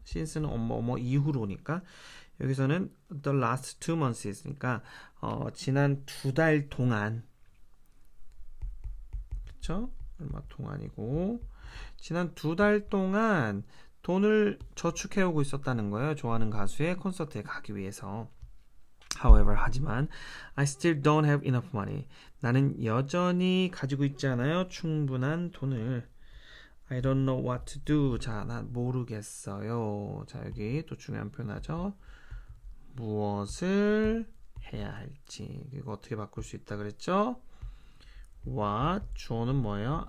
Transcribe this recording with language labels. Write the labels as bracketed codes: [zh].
[ko] since는 뭐뭐 이후로니까 여기서는 [en] the last 2months [ko] 니까 지난 2달 동안. 그렇죠? 얼마 동안이고 지난 2달 동안 돈을 저축해오고 있었다는 거예요. 좋아하는 가수의 콘서트에 가기 위해서. [en] However, [ko] 하지만 [en] I still don't have enough money. [ko] 나는 여전히 가지고 있지 않아요. 충분한 돈을. [en] I don't know what to do. [ko] 자, 난 모르겠어요. 자, 여기 또 중요한 표현하죠. 무엇을 해야 할지. 이거 어떻게 바꿀 수 있다 그랬죠? what, 주어는 뭐예요?